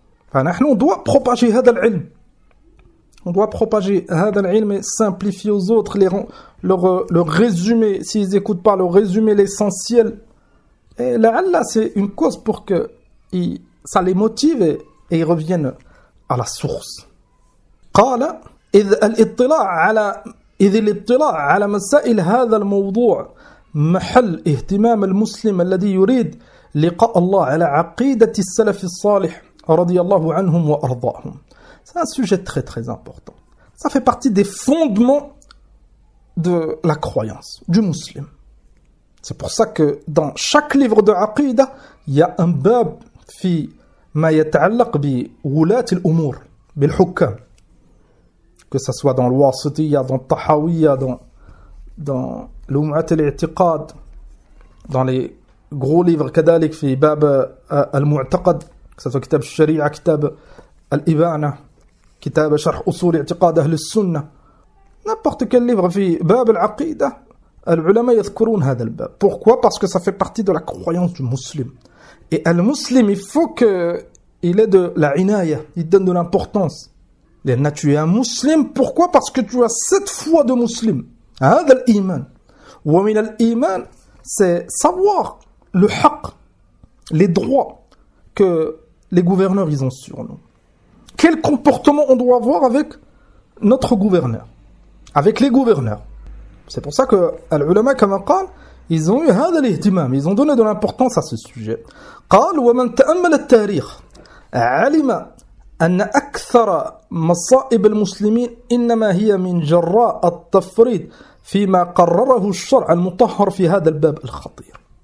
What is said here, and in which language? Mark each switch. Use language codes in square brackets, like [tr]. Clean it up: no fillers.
[fr] Enfin, on doit propager [ar] هذا العلم. [fr] On doit propager هذا العلم et simplifier aux autres leur résumé. S'ils n'écoutent pas, leur résumé, l'essentiel. Et la Allah, c'est une cause pour que ça les motive et ils reviennent à la source. [ar] قال إذ الاطلاع على مسائل هذا الموضوع محل اهتمام المسلم الذي يريد لقاء الله على عقيدة السلف الصالح رضي الله عنهم وأرضاهم. [fr] C'est un sujet très très important. Ça fait partie des fondements de la croyance du musulman. C'est pour ça que dans chaque livre de aqida, il y a un bab [ar] في ما يتعلق بولاة الأمور بالحكام. [fr] Que ça soit dans l'Wasitiyya, dans Tahawiyya, dans l'Umat al-I'tiqad, dans les gros livre [ar] كذلك في باب المعتقد كذلك كتاب الشريعة كتاب الإبانة كتاب شرح أصول اعتقاد أهل السنة [fr] n'importe quel livre [ar] في باب العقيدة العلماء يذكرون هذا الباب. [fr] Pourquoi? Parce que ça fait partie de la croyance du muslim. Et le muslim, il faut qu'il ait de la inaya, il donne de l'importance. [ar] لأن [fr] tu es un muslim, pourquoi? Parce que tu as cette foi de muslim. [ar] هذا الإيمان. ومن الإيمان, [fr] c'est savoir le haq, les droits que les gouverneurs ils ont sur nous. Quel comportement on doit avoir avec notre gouverneur, avec les gouverneurs. C'est pour ça que al-ulama comme قال, ils ont eu [ar] هذا الاهتمام, [fr] ils ont donné de l'importance à ce sujet. [ar] قال ومن تأمل التاريخ علم أن أكثر مصائب المسلمين إنما هي من جراء التفريط فيما قرره الشرع المطهر في هذا الباب الخطير.